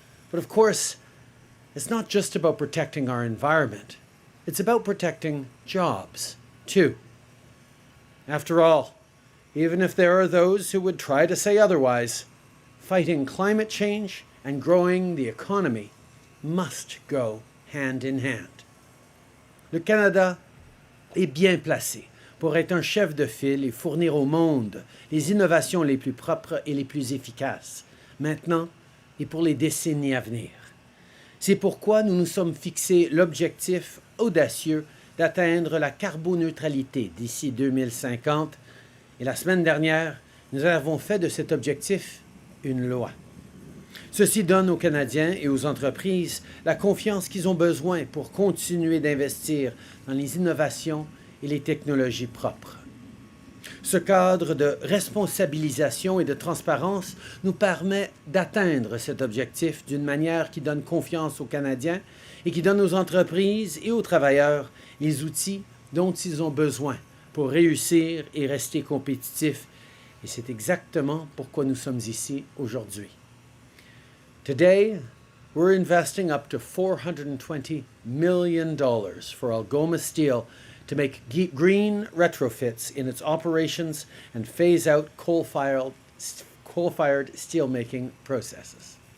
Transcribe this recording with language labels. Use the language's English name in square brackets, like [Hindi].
[English] But of course, it's not just about protecting our environment. It's about protecting jobs, too. After all, even if there are those who would try to say otherwise, fighting climate change and growing the economy must go hand in hand. [French] Le Canada est bien placé pour être un chef de file et fournir au monde les innovations les plus propres et les plus efficaces, maintenant et pour les décennies à venir. C'est pourquoi nous nous sommes fixés l'objectif audacieux d'atteindre la carboneutralité d'ici 2050, et la semaine dernière, nous avons fait de cet objectif une loi. Ceci donne aux Canadiens et aux entreprises la confiance qu'ils ont besoin pour continuer d'investir dans les innovations et les technologies propres. Ce cadre de responsabilisation et de transparence nous permet d'atteindre cet objectif d'une manière qui donne confiance aux Canadiens et qui donne aux entreprises et aux travailleurs les outils dont ils ont besoin pour réussir et rester compétitifs. Et c'est exactement pourquoi nous sommes ici aujourd'hui. [English] Today, we're investing up to $420 million for Algoma Steel to make green retrofits in its operations and phase out coal-fired steelmaking processes.